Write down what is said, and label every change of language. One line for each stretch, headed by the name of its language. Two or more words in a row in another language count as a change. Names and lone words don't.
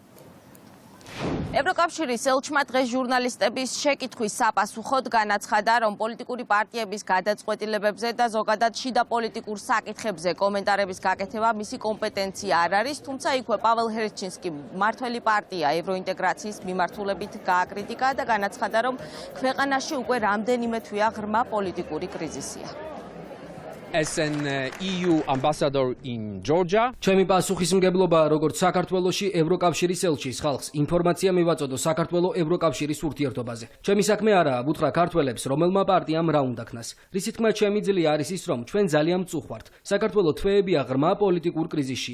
Georgian: ევროკავშირის ელჩმა დღეს ჟურნალისტების შეკითხვის საპასუხოდ განაცხადა, რომ პოლიტიკური პარტიების გადაწყვეტილებებზე და ზოგადად შიდა პოლიტიკურ საკითხებზე კომენტარების გაკეთება მისი კომპეტენცია არ არის, თუმცა იქვე პაվել ჰერჩინსკი მმართველი პარტია ევროინტეგრაციის მიმართულებით გააკრიტიკა და განაცხადა, რომ ქვეყანაში უკვე რამდენიმე თვეა ღრმა პოლიტიკური კრიზისია.
English: As an EU ambassador in Georgia,
Georgian: ჩემი პასუხისმგებლობა როგორც საქართველოში ევროკავშირის ელჩის ხალხს ინფორმაცია მივაწოდო საქართველოს ევროკავშირის ურთიერთობაზე. ჩემი საქმე არაა ვუთხრა ქართველებს, რომელმა პარტიამ რა უნდა ქნას. რისი თქმა შემიძლია არის ის, რომ ჩვენ ძალიან მწუხვართ. საქართველოს თვეებია ღრმა პოლიტიკურ კრიზისშია.